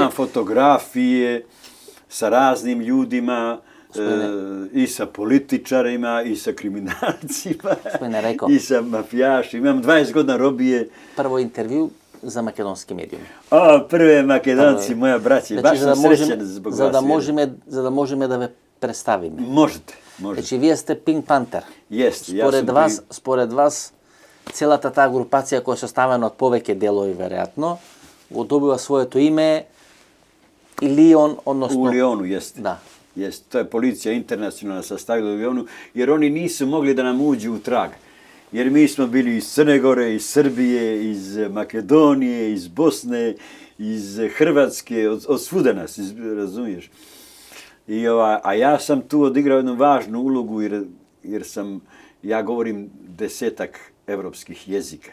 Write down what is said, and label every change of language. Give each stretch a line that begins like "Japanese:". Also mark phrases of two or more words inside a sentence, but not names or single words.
Serbian: Imam fotografije sa raznim ljudima, i sa političarima, i sa kriminalcima, i sa mafijašima. Imam 20 godina robije. Prvo intervju za makedonski medijum. Prve Makedonci, moja braća. Znači, baš sam srećen zbog vas.
Macedonian: За да можеме да ве представиме. Можете. Значи вие сте Pink Panther. Јас. Според вас целата таа групација која е составена од повеќе делови веројатно го добива своето име и Лион, односно
Serbian: у Лиону јесте.
Macedonian: Да.
Serbian: Jeste, to je policija internacionalna sastavila u Lionu, jer oni nisu mogli da nam uđu u trag. jer mi smo bili iz Crne Gore, iz Srbije, iz Makedonije, iz Bosne, iz Hrvatske, od svuda nas, razumiješ. A ja sam tu odigrao jednu važnu ulogu jer ja govorim 10 evropskih jezika.